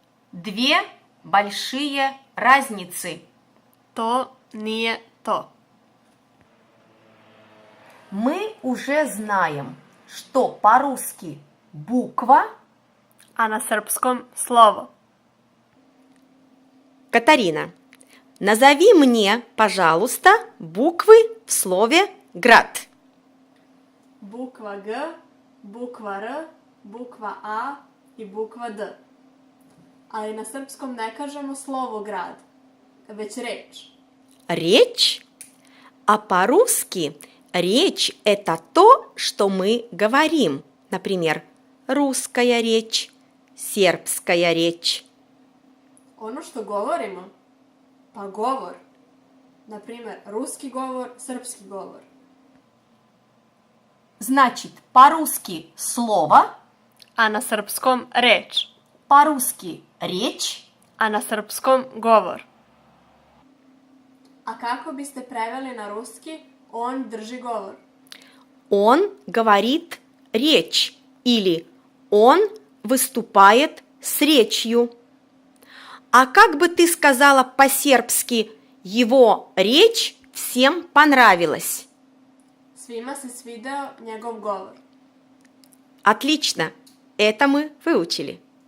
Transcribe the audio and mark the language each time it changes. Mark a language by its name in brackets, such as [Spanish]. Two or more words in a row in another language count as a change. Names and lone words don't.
[Russian] две большие разницы. [Serbian] То nije to. [Russian] Мы уже знаем, что по-русски буква, [Serbian] A na srpskom slovo. [Russian] Катарина, назови мне, пожалуйста, буквы в слове «град». Буква Г, буква Р, буква А и буква Д. [Serbian] Ali na srpskom ne kažemo slovo grad, već reč. [Russian] Речь? А по-русски речь – это то, что мы говорим. Например, русская речь, сербская речь. [Serbian] Ono što govorimo, pa govor. Например, ruski govor, srpski govor. [Russian] значит, по-русски слово, [Serbian] A na srpskom reč, [Russian] по-русски речь, [Serbian] a na srpskom govor. A kako biste preveli na ruski, on drži govor? [Russian] Он говорит речь или он выступает с речью. А как бы ты сказала по-сербски «его речь всем понравилась»? [Serbian] Svima se svideo njegov govor. [Russian] Отлично, это мы выучили.